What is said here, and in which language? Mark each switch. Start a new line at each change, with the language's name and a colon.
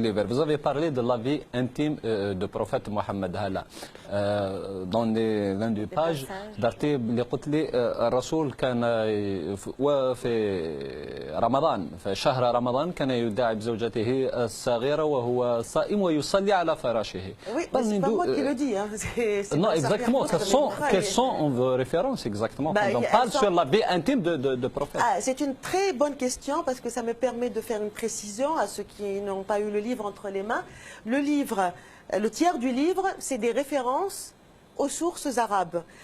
French: Vous avez parlé de la vie intime du prophète Mohammed Hala. Dans l'une des pages d'Arte,
Arabic: الرسول كان وفي رمضان في شهر رمضان كان يداعب زوجته الصغيرة وهو صائم ويصلي على فراشه.
French: Oui, c'est pas moi qui le dis. Hein. Non, exactement. Quelles sont vos références exactement quand on parle sur la vie intime de prophète? C'est une très bonne question, parce que ça me permet de faire une précision à ceux qui n'ont pas eu le livre entre les mains. Le tiers du livre, c'est des références aux sources arabes.